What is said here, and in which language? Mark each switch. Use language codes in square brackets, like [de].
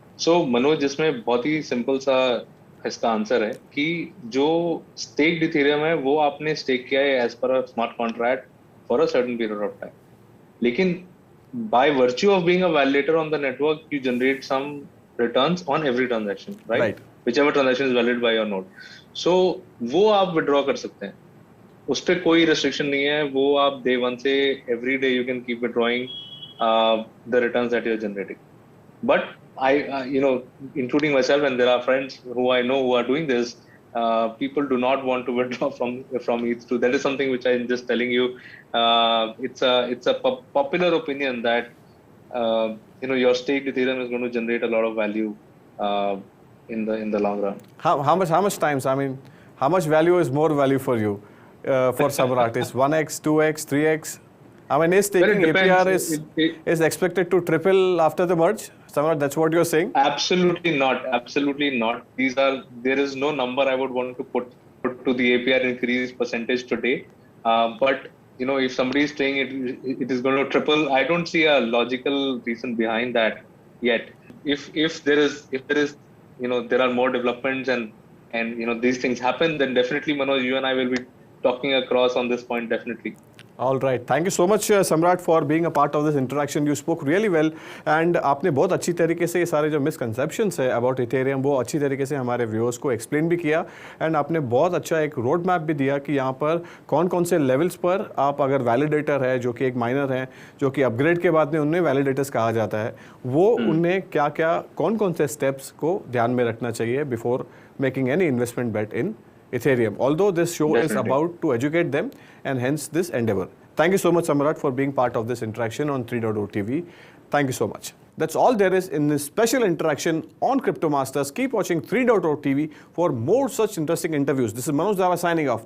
[hi] सो मनोज, जिसमें बहुत ही सिंपल सा इसका आंसर है कि जो स्टेक्ड इथेरियम है वो आपने स्टेक किया है [en] As पर a smart contract for a certain period of time, लेकिन by virtue of being a validator on the network you generate some returns on every transaction, right? Whichever transaction is valid by your node. [hi] सो वो आप withdraw कर सकते हैं, उस पर कोई restriction नहीं है. वो आप डे 1 से [en] Every day you can keep withdrawing the returns that you're generating. But I, including myself, and there are friends who I know who are doing this, people do not want to withdraw from ETH to. That is something which I'm just telling you. It's a popular opinion that your staked Ethereum is going to generate a lot of value in the long run. How much times? I mean, how much value is more value for you for Samrat? Is 1x, 2x, 3x? I mean, is taking APR is expected to triple after the merge? Samrat, that's what you're saying? Absolutely not. Absolutely not. There is no number I would want to put to the APR increase percentage today. But if somebody is saying it is going to triple, I don't see a logical reason behind that yet. If there is there are more developments and these things happen, then definitely, Manoj, you and I will be talking across on this point, definitely. All right. Thank you so much, Samrat, for being a part of this interaction. You spoke really well, and [hi] आपने बहुत अच्छी तरीके से ये सारे जो misconceptions है about Ethereum वो अच्छी तरीके से हमारे viewers को explain भी किया, and आपने बहुत अच्छा एक road map भी दिया कि यहाँ पर कौन-कौन से levels पर आप अगर validator है जो कि एक miner है जो कि upgrade के बाद में उन्हें validators कहा जाता है, वो उन्हें क्या-क्या कौन-कौन से steps को ध्यान में रखना चाहिए [en] before making any investment bet in Ethereum. Although this show is about to educate them, and hence this endeavor. Thank you so much, Samrat, for being part of this interaction on 3.0 TV. Thank you so much. That's all there is in this special interaction on Crypto Masters. Keep watching 3.0 TV for more such interesting interviews. This is Manoj Dava signing off.